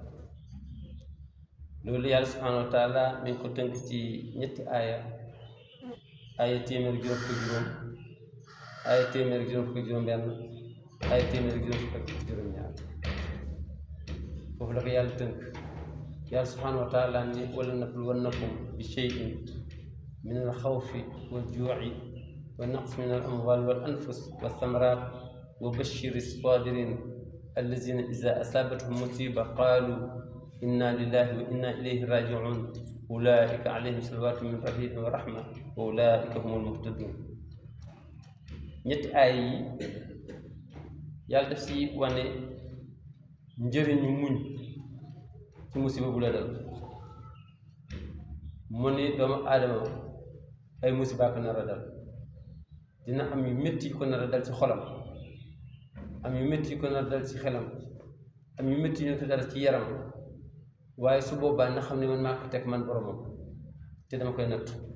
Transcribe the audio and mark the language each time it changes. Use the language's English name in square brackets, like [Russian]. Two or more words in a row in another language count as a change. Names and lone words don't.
[Wolof] loolu yàlla [Arabic] سبحانه وتعالى [Wolof] mi ngi ko tënk ci ñetti aaya téeméer juróom fukk juróom téeméer juróom fukk juróom benn téeméer juróom fukk juróom ñaar foofu la ko yàlla tënk. [Arabic] yàlla سبحانه وتعالى ni ولنبلونكم بشيء من الخوف والجوع ونقص من الأموال والأنفس والثمرات وبشر الصابرين الذين إذا أصابتهم مصيبة قالوا إنا لله وإنا إليه راجعون أولئك عليهم صلوات من ربهم ورحمة وأولئك هم المهتدون. [Wolof] ñetti aay yi yàlla def si wane njëriñu muñ ci musiba bu la dal. mu ni doomu aadama ay musiba ko nar a dal, dina am yu métti yu ko nar a dal ci xolam, am yu métti yu ko nar a dal ci xelam, am yu métti yu ko dal ci yaram, waaye su boobaa na xam ne man maa ko teg man boromam te dama koy natt.